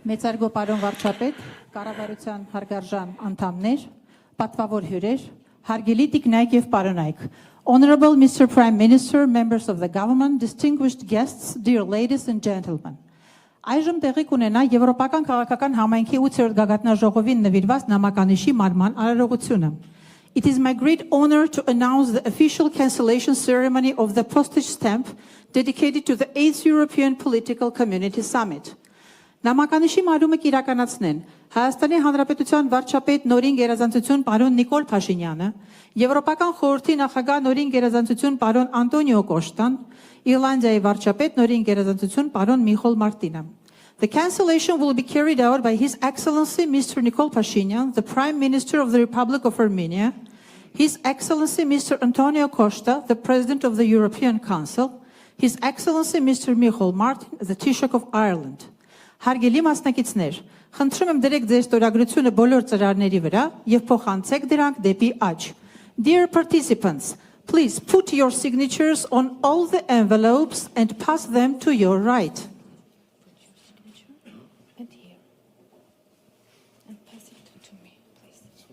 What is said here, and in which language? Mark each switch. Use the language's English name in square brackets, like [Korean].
[Armenian] Մեծարգո պարոն վարչապետ, կառավարության հարգարժան անդամներ, պատվավոր հյուրեր, հարգելի տիկնայք եւ պարոնայք. [English] Honorable Mr. Prime Minister, members of the government, distinguished guests, dear ladies and gentlemen. [Armenian] Այժմ տեղի կունենա Եվրոպական քաղաքական համայնքի 8-րդ գագաթնաժողովին նվիրված նամականիշի մարման արարողությունը. [English] It is my great honor to announce the official cancellation ceremony of the postage stamp dedicated to the 8th European Political Community Summit. [Armenian] Նամականիշի մարումը կիրականացնեն Հայաստանի Հանրապետության վարչապետ նորին գերազանցություն պարոն Նիկոլ Փաշինյանը, Եվրոպական խորհրդի նախագահ նորին գերազանցություն պարոն Անտոնիո Կոշտան, Իռլանդիայի վարչապետ նորին գերազանցություն պարոն Միխոլ Մարտինը. [English] The cancellation will be carried out by His Excellency Mr. Nikol Pashinyan, the Prime Minister of the Republic of Armenia, His Excellency Mr. Antonio Costa, the President of the European Council, His Excellency Mr. Michal Martin, the Taoiseach of Ireland. [Armenian] Հարգելի մասնակիցներ, խնդրում եմ դրեք ձեր ստորագրությունը բոլոր ծրարների վրա եւ փոխանցեք դրանք դեպի աջ. [English] Dear participants, please put your signatures on all the envelopes and pass them to your right. And here. And pass it to me, please.